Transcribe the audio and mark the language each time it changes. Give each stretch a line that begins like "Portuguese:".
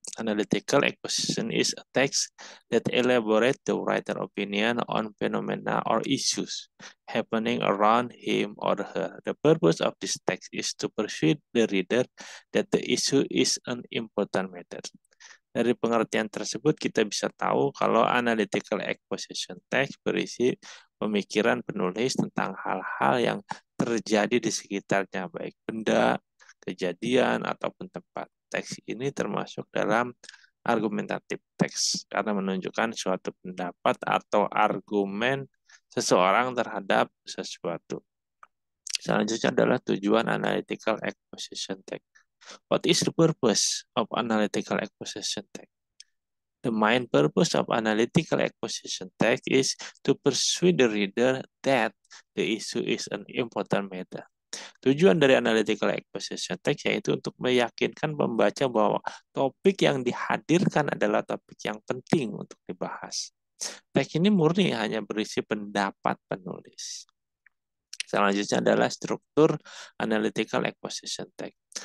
English: Analytical exposition is a text that elaborates the writer's opinion on phenomena or issues happening around him or her. The purpose of this text is to persuade the reader that the issue is an important matter.
Indonesian: Dari pengertian tersebut kita bisa tahu kalau analytical exposition text berisi pemikiran penulis tentang hal-hal yang terjadi di sekitarnya, baik benda, kejadian, ataupun tempat. Teks ini termasuk dalam argumentatif teks karena menunjukkan suatu pendapat atau argumen seseorang terhadap sesuatu. Selanjutnya adalah tujuan analytical exposition text.
English: What is the purpose of analytical exposition text? The main purpose of analytical exposition text is to persuade the reader that the issue is an important matter.
Indonesian: Tujuan dari analytical exposition text yaitu untuk meyakinkan pembaca bahwa topik yang dihadirkan adalah topik yang penting untuk dibahas. Teks ini murni hanya berisi pendapat penulis. Selanjutnya adalah struktur analytical exposition text.